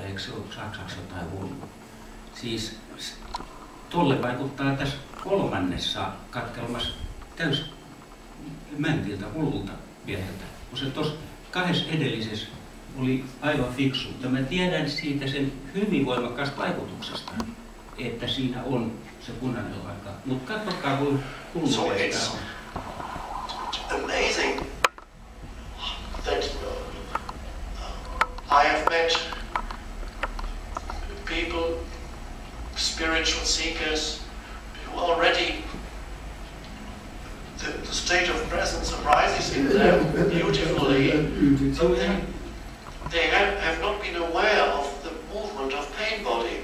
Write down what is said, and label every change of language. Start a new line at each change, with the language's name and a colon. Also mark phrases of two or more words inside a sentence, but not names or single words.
Finnish: Eikö se ole saksaksi jotain hullua? Siis tolle vaikuttaa tässä kolmannessa katkelmassa täys mäntiltä, hullulta mieheltä. Kun se tuossa kahdessa edellisessä oli aivan fiksu. Ja mä tiedän siitä sen hyvin voimakkaasta vaikutuksesta, että siinä on se punainen lanka. Mutta katsokaa, kun hullu
English: So
Finnish: kestää
English: it's
Finnish: on.
English: amazing that I have met people, spiritual seekers, who already the state of presence arises in them beautifully, but they have not been aware of the movement of pain body.